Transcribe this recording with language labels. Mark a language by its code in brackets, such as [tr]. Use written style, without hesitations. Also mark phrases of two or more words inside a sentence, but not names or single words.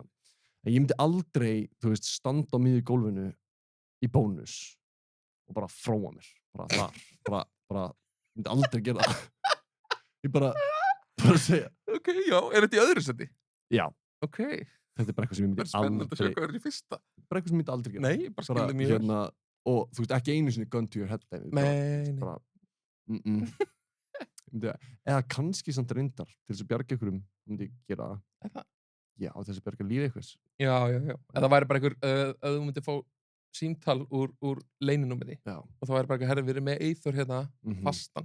[is] En ég myndi aldrei, þú veist, standa á miðju gólfinu í bónus og bara fróa mér. Bara þar. Ég myndi aldrei gera það. Ég bara segja. Ok, já. Er þetta í öðru seti? Já. Ok. Þetta er bara eitthvað sem ég myndi aldrei... Spennandi að sjá hvað er í fyrsta. Bara eitthvað sem ég myndi aldrei gera. Nei, bara skilði mjög vel. Og þú veist, ekki einu sinni [en] gun to your head. [is] Nei. Eða kannski samt reyndar til þess að bjarga ykkurum, myndi ég gera það. Er það? Já, til þess að bjarga lífi ykkurs. Já. Eða væri bara einhver, að þú myndi fá símtal úr leyninúmeri. Já. Og það væri bara eitthvað, herri, við erum með Eyþór hérna fastan.